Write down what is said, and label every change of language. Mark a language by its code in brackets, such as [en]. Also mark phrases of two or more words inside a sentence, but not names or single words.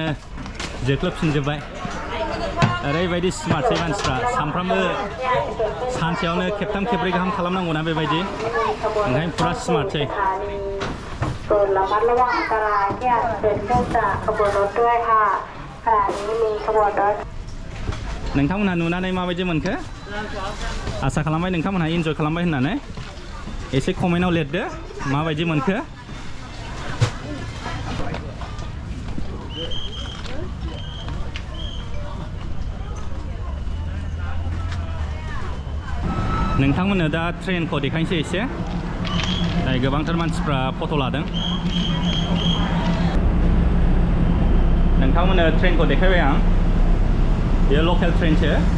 [brx] जोख्लोबफिनजोब्बाय ओरैबायदि स्मार्टसै मानसिफ्रा सानफ्रामबो सानसेयावनो खेबथाम खेब्रै गाहाम खालामनांगौना बेबायदि ओंखायनो फुरा स्मार्टसै [th] โปรดระมัดระวังอันตรายที่อาจจะเกิดขึ้นจากขบวนรถด้วยค่ะขณะนี้มีขบวนรถ [brx] नोंथांमोनहा नुनानै माबायदि मोनखो आसा खालामबाय नोंथांमोनहा इन्जय खालामबाय होननानै एसे कमेन्टआव लिरदो माबायदि मोनखो नोंथांमोननो दा ट्रेनखौ देखायनोसै एसे दाय गोबांथार मानसिफ्रा फट' लादों नोंथांमोननो ट्रेनखौ देखायबाय आं बेयो लकेल ट्रेनसो